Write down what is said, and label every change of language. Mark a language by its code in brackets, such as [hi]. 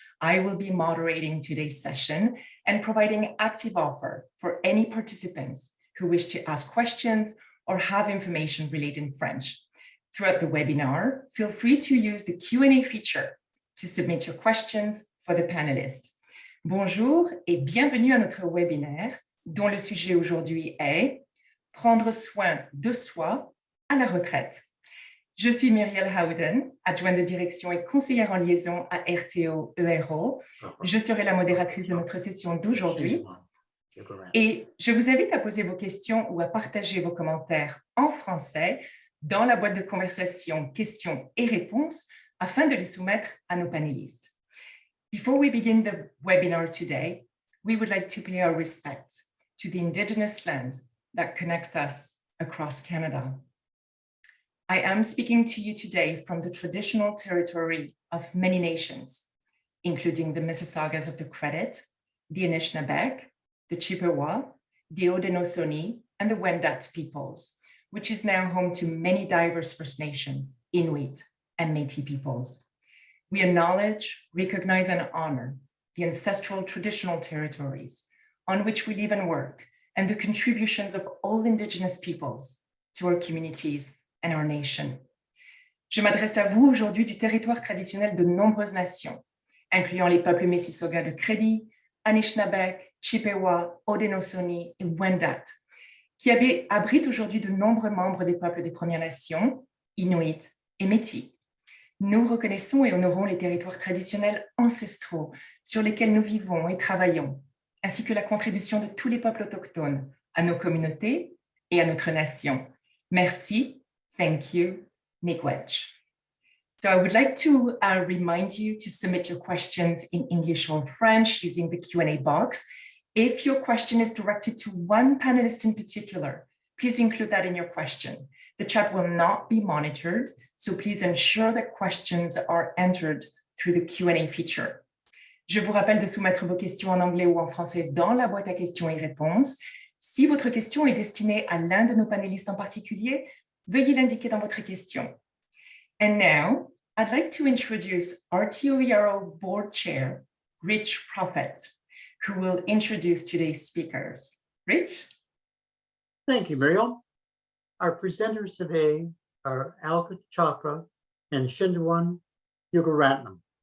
[en] I will be moderating today's session and providing active offer for any participants who wish to ask questions or have information relayed in French. Throughout the webinar, feel free to use the Q&A feature to submit your questions for the panelists. [fr] Bonjour et bienvenue à notre webinaire dont le sujet aujourd'hui est « Prendre soin de soi à la retraite ». Je suis Muriel Howden, adjointe de direction et conseillère en liaison à RTO ERO. Je serai la modératrice de notre session d'aujourd'hui. Et je vous invite à poser vos questions ou à partager vos commentaires en français dans la boîte de conversation questions et réponses afin de les soumettre à nos panélistes. [en] Before we begin the webinar today, we would like to pay our respects to the Indigenous land that connects us across Canada. I am speaking to you today from the traditional territory of many nations, including the Mississaugas of the Credit, the Anishinaabe, the Chippewa, the Haudenosaunee, and the Wendat peoples, which is now home to many diverse First Nations, Inuit, and Métis peoples. We acknowledge, recognize, and honor the ancestral traditional territories on which we live and work, and the contributions of all Indigenous peoples to our communities and our nation. [fr] Je m'adresse à vous aujourd'hui du territoire traditionnel de nombreuses nations, incluant les peuples Mississauga de Crédit, Anishinaabe, Chippewa, Haudenosaunee et Wendat, qui abritent aujourd'hui de nombreux membres des peuples des Premières Nations, Inuit et Métis. Nous reconnaissons et honorons les territoires traditionnels ancestraux sur lesquels nous vivons et travaillons, ainsi que la contribution de tous les peuples autochtones à nos communautés et à notre nation. [en] Merci. Thank you, Miigwech. So I would like to remind you to submit your questions in English or French using the Q&A box. If your question is directed to one panelist in particular, please include that in your question. The chat will not be monitored, so please ensure that questions are entered through the Q&A feature. [fr] Je vous rappelle de soumettre vos questions en anglais ou en français dans la boîte à questions et réponses. Si votre question est destinée à l'un de nos panélistes en particulier, veuillez l'indiquer dans votre question. [en] And now, I'd like to introduce RTO ERO Board Chair, Rich Prophet, who will introduce today's speakers. Rich? Thank you, Muriel. Our presenters today are Alka Chopra and Shindawan Yogaratnam.